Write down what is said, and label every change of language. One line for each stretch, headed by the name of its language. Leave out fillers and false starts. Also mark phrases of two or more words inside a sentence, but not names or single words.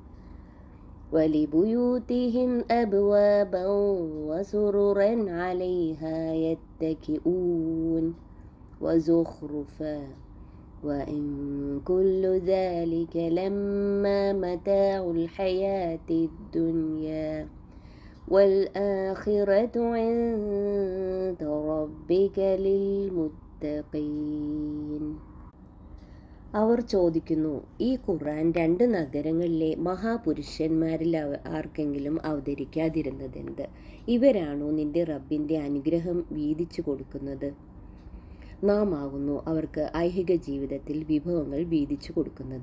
Arabic: ولبيوتهم أبوابا وسررا عليها يتكئون وزخرفا وإن كل ذلك لما متاع الحياة الدنيا والآخرة عند ربك للمتقين.
Malayalam: അവർ ചോദിക്കുന്നു, ഈ ഖുർആൻ 2 നഗരങ്ങളിലെ മഹാപുരുഷന്മാരിൽ ആർക്കെങ്കിലും അവതരിക്കാതിരുന്നതെന്ത്? ഇവരാണോ നിന്റെ റബ്ബിൻ്റെ അനുഗ്രഹം വീതിച്ചു കൊടുക്കുന്നത്? നാം ആകുന്നു അവർക്ക് ഐഹിക ജീവിതത്തിൽ വിഭവങ്ങൾ വീതിച്ചു കൊടുക്കുന്നത്.